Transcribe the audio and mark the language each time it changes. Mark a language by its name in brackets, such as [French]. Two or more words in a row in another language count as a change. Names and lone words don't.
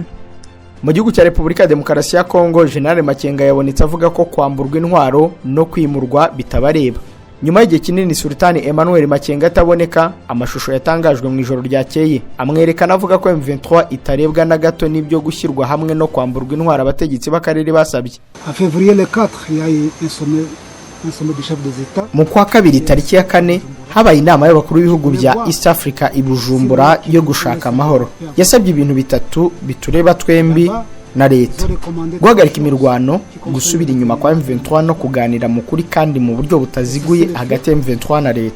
[Kinyarwanda] Mu gihugu cya Repubulika ya Demokarasi ya Kongo, General Makenga yabonetse avuga ko kwamburwa intwaro no kwimurwa bitabareba. Nyuma y'igihe kinini Sultani Emmanuel Makenga ataboneka, amashusho yatangajwe mu ijoro ryakeye amwerekana avuga ko M23 itarebwa na gato n'ibyo gushyirwa hamwe no kwamburwa intwaro abategetsi b'akarere basabye. [French] En février le 4, il y a eu un sommet du chef des États. [Kinyarwanda] Mu kwa kabiri tariki ya 4 habaye inama y'abakuru b'ibihugu bya East Africa i Bujumbura yo gushaka amahoro. Yasabye ibintu bitatu bitureba twembi na leta: guhagarika imirwano, gusubira inyuma kwa M23 no kuganira mu kuri kandi mu buryo butaziguye hagati ya M23 na leta.